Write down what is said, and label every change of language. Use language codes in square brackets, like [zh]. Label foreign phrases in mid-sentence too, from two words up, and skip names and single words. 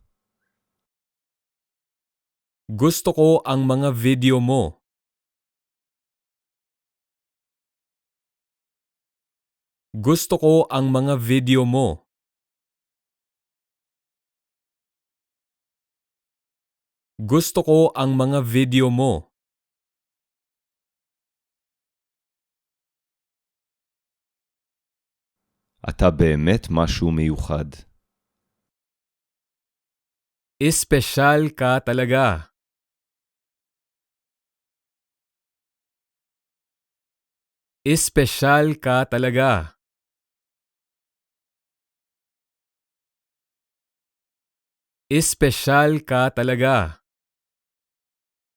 [tl] Gusto ko ang mga video mo. Gusto ko ang mga video mo. Gusto ko ang mga video mo. [he] אתה באמת משהו מיוחד. [tl] Espesyal ka talaga. Espesyal ka talaga. Espesyal ka talaga.